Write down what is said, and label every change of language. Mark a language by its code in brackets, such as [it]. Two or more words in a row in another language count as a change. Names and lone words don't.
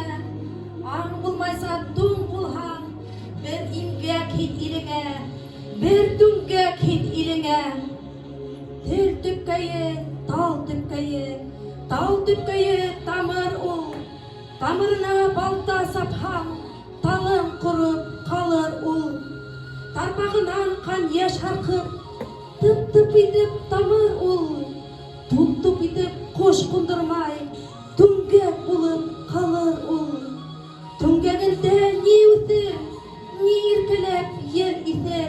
[ba] Аң булмайса туң булһаң, бер имгәк хит илеңә, бер түңгәк хит илеңә. Тел төпкәйе, тал төпкәйе тамыр ул. Тамырына балта сапһаң, талың ҡороп ҡалыр ул. Тарпағынан ҡан йәш һарҡып, тып-тып итеп тамыр ул. Туп-туп итеп ҡош ҡундырмай, түңгәк булып ҡалыр ул. Түңгәгендә ни үҫер, ни иркәләп ер иҫер.